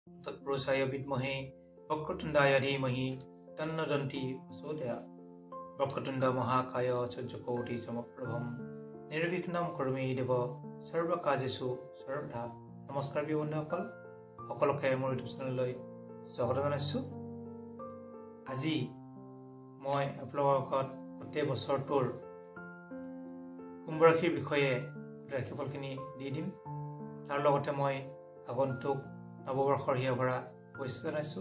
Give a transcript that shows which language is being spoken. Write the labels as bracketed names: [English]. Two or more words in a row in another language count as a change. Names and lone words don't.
[Sanskrit] तत्पुरुषाय विद्महे वक्रतुण्डाय धीमहि तन्नो दन्ति प्रचोदयात्। वक्रतुण्ड महाकाय सूर्यकोटि समप्रभं निर्विघ्नं कुरु देव सर्वकार्येषु सर्वदा। [Assamese] नमस्कार বন্ধুসকল, সকলোকে মোৰ ইউটিউব চেনেললৈ স্বাগত জনাইছোঁ। আজি মই আপোনালোকৰ আগত গোটেই বছৰটোৰ কুম্ভ ৰাশিৰ বিষয়ে ৰাশিফলখিনি দি দিম। তাৰ লগতে মই আগন্তুক নৱবৰ্ষৰ হিয়া ভৰা শুভেচ্ছা জনাইছোঁ।